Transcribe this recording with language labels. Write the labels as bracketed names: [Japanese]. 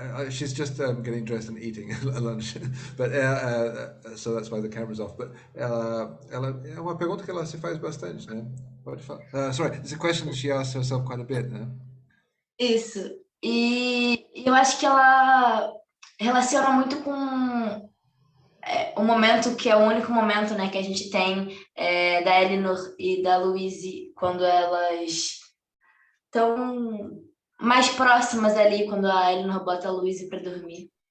[English] She's just getting dressed and eating lunch, but so that's why the camera's off. [Portuguese] But ela é uma pergunta que ela se faz bastante, né? Pode falar. [English] Sorry, it's a question that she asks herself quite a bit, né? [Portuguese] Isso. E eu acho que ela relaciona muito com o momento que é o único momento, né, que a gente tem da Elinor e da Louise quando elas estão mais próximas ali, quando a Elinor bota a Louise para dormir.